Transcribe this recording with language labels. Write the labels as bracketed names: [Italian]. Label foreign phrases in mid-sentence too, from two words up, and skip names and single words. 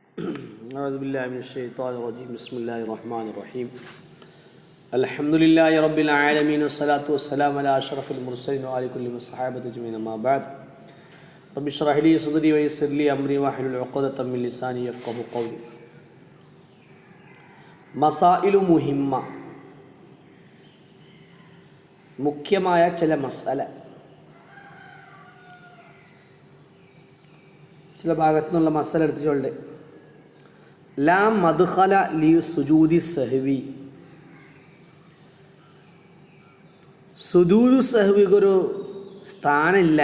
[Arabic] أعوذ بالله من الشيطان الرجيم بسم الله الرحمن الرحيم الحمد لله رب العالمين والصلاة والسلام على أشرف المرسلين وعلى كل الصحابة أجمعين أما بعد رب اشرح لي صدري ويسر لي أمري واحلل عقدة من لساني يفقهوا قولي مسائل مهمة [Malayalam] മുഖ്യമായ ചില മസാല ചില ഭാഗത്തു നിന്നുള്ള മസാല എടുത്തിട്ടുണ്ട്. [Arabic] لا مدخل لسجود السهو, سجود السهو [Malayalam] ഒരു സ്ഥാനമില്ല.